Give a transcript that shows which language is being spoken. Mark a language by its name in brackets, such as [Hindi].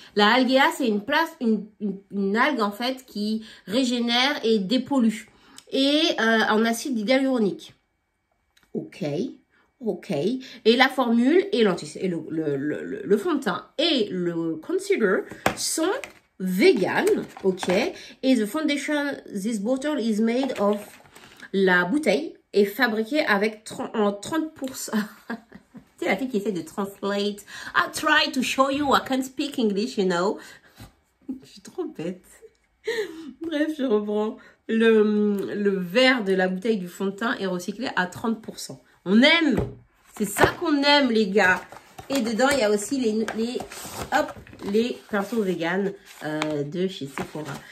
[French] La algea, c'est une algue, en fait, qui régénère et dépollue. Et en acide hyaluronique. Ok. Et la formule et le fond de teint et le concealer sont vegan. Ok. [English] Et the foundation, this bottle is made of. [French] La bouteille est fabriquée avec en 30%. C'est la fille qui essaie de translate. [English] I try to show you I can't speak English, you know. [French] Je suis trop bête. Bref, je reprends. Le verre de la bouteille du fond de teint est recyclé à 30%. On aime. C'est ça qu'on aime, les gars. Et dedans, il y a aussi les pinceaux vegan de chez Sephora.